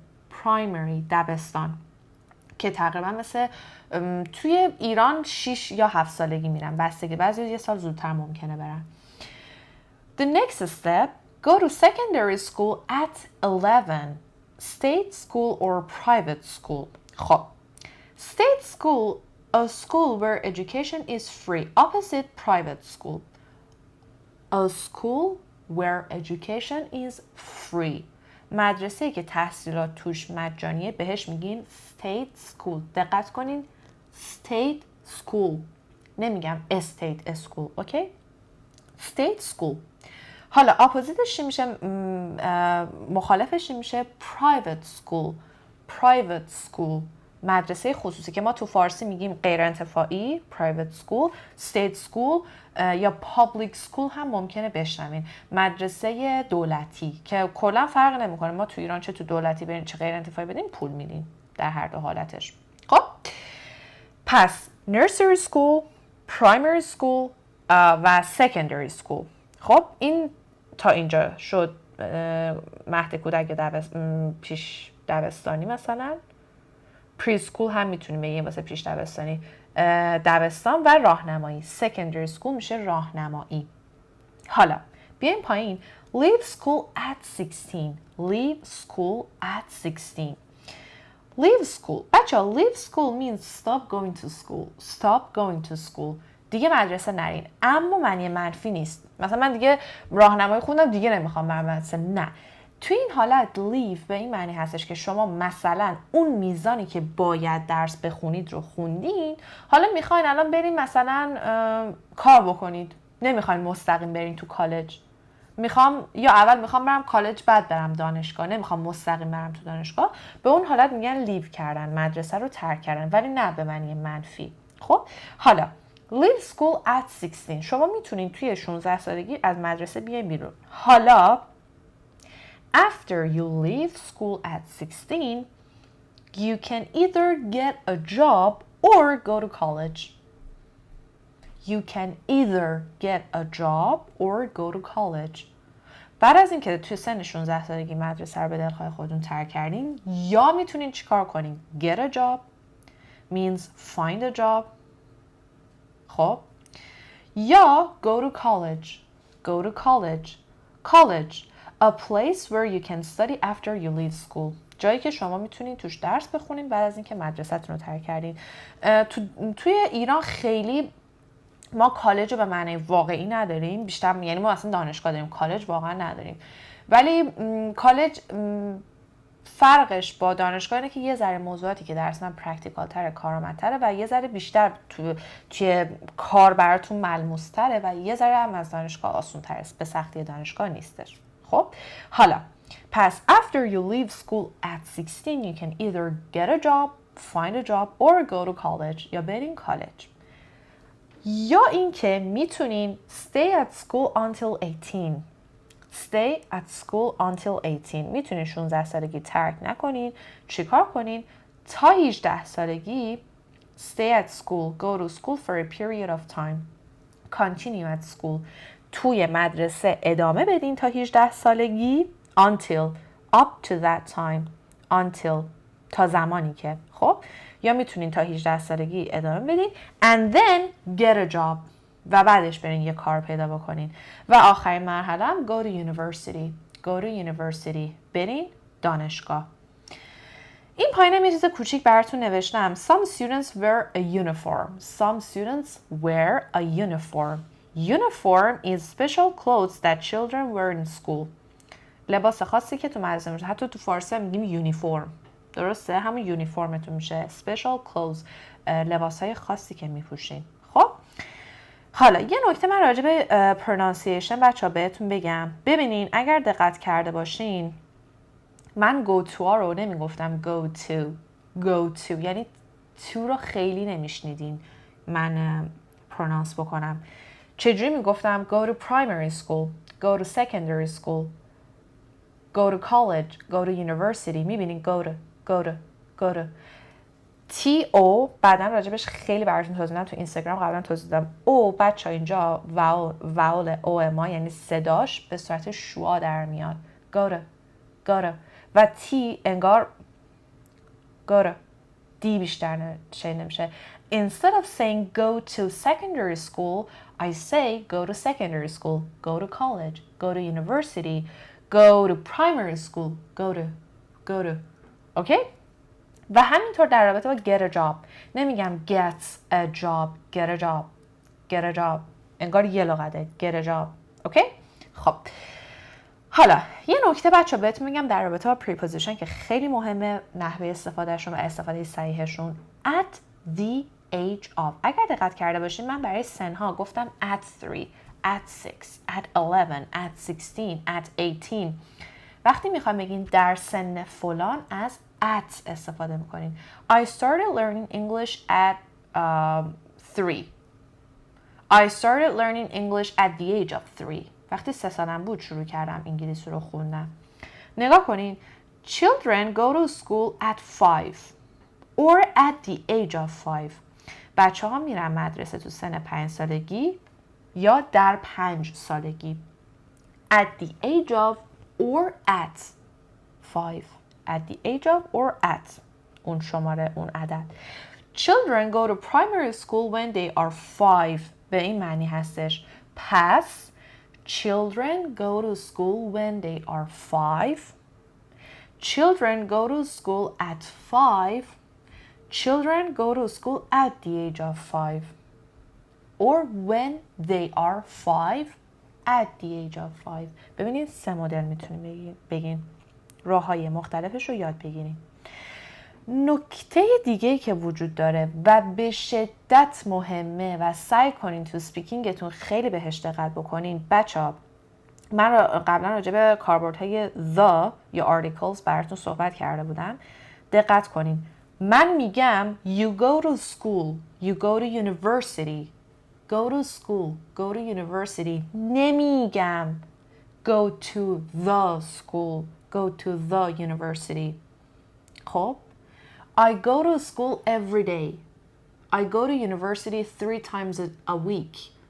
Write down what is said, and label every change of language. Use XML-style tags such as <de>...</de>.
<fa>primary دبستان که تقریبا مثل توی ایران 6 یا 7 سالگی میرن، بستگی بعضی یه سال زودتر ممکنه برن.</fa> <en>The next step, go to secondary school at 11. State school or private school. خب state school, a school where education is free, opposite private school. A school where education is free.</en> <fa>مدرسه‌ای که تحصیلات توش مجانیه بهش میگین state school. دقت کنین state school، نمیگم estate school. اوکی؟ state school. حالا اپوزیتش میشه، مخالفش میشه private school. private school مدرسه خصوصی که ما تو فارسی میگیم غیر انتفاعی private school. state school یا public school هم ممکنه بشنوین، مدرسه دولتی که کلا فرق نمیکنه، ما تو ایران چه تو دولتی برین چه غیر انتفاعی بدین پول میدین در هر دو حالتش. خب پس nursery school، primary school و secondary school. خب این تا اینجا شد مهد کودک پیش دبستانی. مثلا پری اسکول هم میتونیم بگیم واسه پیش دبستانی، دبستان و راهنمایی. secondary school میشه راهنمایی. حالا بیایم پایین.</fa> <en>leave school at 16. leave school at 16. leave school. بچه leave school means stop going to school. stop going to school.</en> <fa>دیگه مدرسه نرین. اما معنی منفی نیست. مثلا من دیگه راهنمایی خوندم دیگه نمیخوام برم مدرسه. نه. تو این حالت leave به این معنی هستش که شما مثلا اون میزانی که باید درس بخونید رو خوندین، حالا میخواین الان برین مثلا کار بکنید، نمیخواین مستقیم برین تو کالج. اول میخوام برم کالج بعد برم دانشگاه، نمیخوام مستقیم برم تو دانشگاه. به اون حالت میگن لیو کردن، مدرسه رو ترک کردن، ولی نه به معنی منفی. خب حالا</fa> <en>leave school at 16.</en> <fa>شما میتونین توی 16 سالگی از مدرسه بیاین بیرون.</fa> <en>حالا after you leave school at 16, you can either get a job or go to college. You can either get a job or go to college.</en> <fa>بعد از اینکه توی سن 16 سالگی مدرسه رو به دلخواه خودتون ترک کردین، یا میتونین چیکار کنین؟</fa> <en>Get a job means find a job. خب یا go to college. Go to college. College, a place where you can study after you leave school.</en> <fa>جایی که شما میتونین توش درس بخونین بعد از اینکه مدرسه‌تون رو ترک کردین. توی ایران خیلی ما کالج رو به معنی واقعی نداریم، بیشتر یعنی ما اصلا دانشگاه داریم، کالج واقعا نداریم. ولی کالج فرقش با دانشگاه اینه که یه ذره موضوعاتی که درسن پرکتیکال تره، کارآمدتره و یه ذره بیشتر توی کار براتون ملموس تره و یه ذره هم از دانشگاه آسون تره، به سختی دانشگاه نیستش. خب حالا پس</fa> <en>after you leave school at 16 you can either get a job, find a job or go to college.</en> <fa>یا برین کالج. یا اینکه میتونین</fa> <en>stay at school until 18. Stay at school until 18.</en> <fa>میتونین 16 سالگی ترک نکنین. چیکار کنین؟ تا 18 سالگی</fa> <en>stay at school, go to school for a period of time. Continue at school.</en> <fa>توی مدرسه ادامه بدین تا 18 سالگی</fa> <en>until, up to that time.</en> <fa>Until, تا زمانی که. خب یا میتونین تا 18 سالگی ادامه بدین</fa> <en>and then get a job</en> <fa>و بعدش برین یه کار پیدا بکنین و آخرین مرحله هم</fa> <en>go to university. Go to university.</en> <fa>برین دانشگاه. این پایینم یه چیز کوچیک براتون نوشتم.</fa> <en>Some students wear a uniform. Some students wear a uniform. Uniform is special clothes that children wear in school.</en> <fa>لباس خاصی که تو مدرسه میشه. حتی تو فارسی هم میگیم یونیفرم. درسته؟ همون یونیفرمتون میشه.</fa> <en>Special clothes.</en> <fa>لباسهای خاصی که میپوشین. خب حالا یه نکته من راجع به pronunciation بچه‌ها بهتون بگم. ببینین اگر دقت کرده باشین من go to رو نمیگفتم go to یعنی to رو خیلی نمیشنیدین من پرونانس بکنم، چجوری میگفتم</fa> <en>go to primary school, go to secondary school, go to college, go to university.</en> <fa>میبینین go to T-O بعدا راجبش خیلی براتون توضیح دادم تو اینستاگرام، قبلا توضیح دادم. او بچه اینجا واول او ما یعنی صداش به صورت شوا در میاد. go to و T انگار go to دی بیشتر شنیده نمیشه.</fa> <en>Instead of saying go to secondary school, I say go to secondary school, go to college, go to university, go to primary school, go to. Okay?</en> <fa>و همینطور در رابطه با get a job. نمیگم</fa> <en>get a job, get a job.</en> <fa>انگار یه لغته</fa> <en>get a job.</en> <fa>اوکی؟ خب. حالا یه نکته بچه بهتون میگم در رابطه با preposition که خیلی مهمه، نحوه استفادهشون و استفاده صحیحشون.</fa> <en>At the age of.</en> <fa>اگر دقت کرده باشین من برای سنها گفتم</fa> <en>at 3, at 6, at 11, at 16, at 18.</en> <fa>وقتی میخوایم بگین در سن فلان از at استفاده میکنین.</fa> <en>I started learning English at 3. I started learning English at the age of 3.</en> <fa>وقتی 3 سالم بود شروع کردم انگلیسی رو خوندن. نگاه کنین.</fa> <en>Children go to school at 5 or at the age of 5.</en> <fa>بچه ها میرن مدرسه تو سن 5 سالگی یا در 5 سالگی.</fa> <en>At the age of or at 5. At the age of or at.</en> <fa>اون شماره، اون عدد.</fa> <en>Children go to primary school when they are 5.</en> <fa>به این معنی هستش.</fa> <en>پس children go to school when they are 5. Children go to school at 5. Children go to school at the age of 5. Or when they are 5 at the age of 5.</en> <fa>ببینید 3 مدل میتونیم بگین. راه‌های مختلفش رو یاد بگیریم. نکته دیگه که وجود داره و به شدت مهمه و سعی کنین تو سپیکینگتون خیلی بهش دقت بکنین. بچه‌ها من قبلا راجع به کاربردهای the یا articles براتون صحبت کرده بودم. دقت کنین. من میگم</fa> <en>you go to school, you go to university. Go to school, go to university. نمیگم go to the school, go to the university. خب I go to school every day. I go to university 3 times a week.</en>